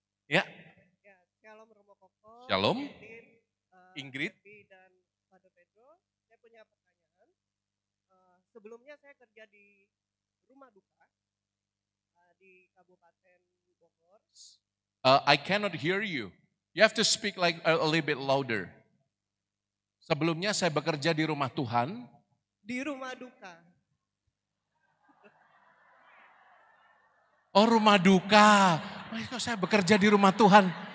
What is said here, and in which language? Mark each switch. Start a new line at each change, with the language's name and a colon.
Indonesian: Ya. Shalom Romo Koko. Shalom. Edin, Ingrid. Devi, dan Father Pedro. Saya punya pertanyaan. Sebelumnya saya kerja di rumah duka di Kabupaten Bogor.
English: I cannot hear you. You have to speak like a little bit louder.
Indonesian: Sebelumnya saya bekerja di rumah Tuhan. Di rumah duka. Oh, rumah duka. Kok saya bekerja di rumah Tuhan?